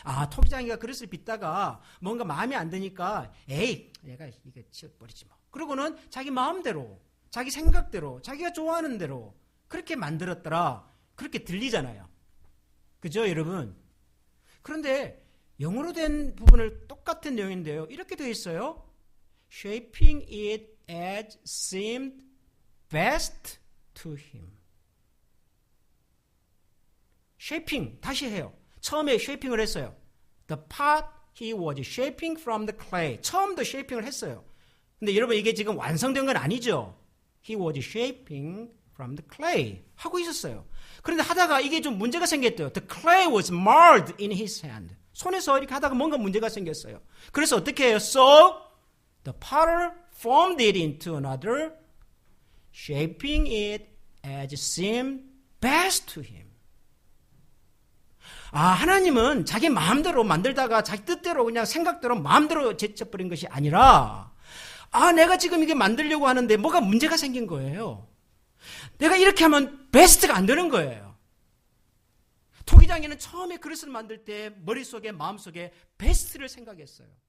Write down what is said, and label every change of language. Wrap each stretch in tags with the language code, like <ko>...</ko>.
<ko>토기장이가 그릇을 빚다가 뭔가 마음에 안 드니까 에이 내가 이거 치워버리지 뭐. 그러고는 자기 마음대로 자기 생각대로 자기가 좋아하는 대로 그렇게 만들었더라. 그렇게 들리잖아요. 그죠 여러분? 그런데 영어로 된 부분을 똑같은 내용인데요. 이렇게 되어 있어요.</ko> <en>Shaping it as seemed best to him.</en> <ko>Shaping 다시 해요. 처음에 쉐이핑을 했어요.</ko> <en>The pot he was shaping from the clay.</en> <ko>처음부터 쉐이핑을 했어요. 근데 여러분 이게 지금 완성된 건 아니죠.</ko> <en>He was shaping from the clay</en> <ko>하고 있었어요. 그런데 하다가 이게 좀 문제가 생겼대요.</ko> <en>The clay was marred in his hand.</en> <ko>손에서 이렇게 하다가 뭔가 문제가 생겼어요. 그래서 어떻게 해요?</ko> <en>So the potter formed it into another, shaping it as seemed best to him.</en> <ko>하나님은 자기 마음대로 만들다가 자기 뜻대로 그냥 생각대로 마음대로 제쳐버린 것이 아니라 내가 지금 이게 만들려고 하는데 뭐가 문제가 생긴 거예요. 내가 이렇게 하면 베스트가 안 되는 거예요. 토기장이는 처음에 그릇을 만들 때 머릿속에 마음속에 베스트를 생각했어요.</ko>